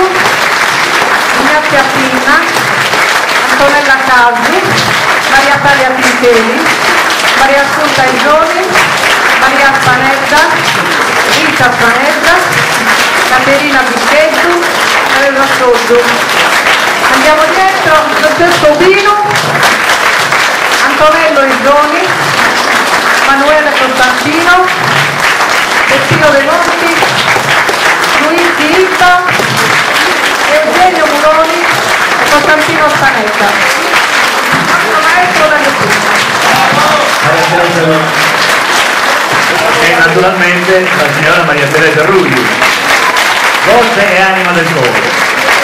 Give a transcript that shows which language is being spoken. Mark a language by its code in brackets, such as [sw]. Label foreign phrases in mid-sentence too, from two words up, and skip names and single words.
[it] Ignazia Pinna, Antonella Casi, Maria Talia Pintelli, Maria Assunta Isoni, Maria Spanetta, Rita Spanetta, Caterina Bischettu, Teresa Soddu. Andiamo dietro, Francesco Pino, Antonello Isoni, Emanuele Costantino, Bettino De Monti, Luigi Itta, Eugenio Muroni e Costantino Spanetta. Maestro dalle E naturalmente la signora Maria Teresa Rugli, voce e anima del coro.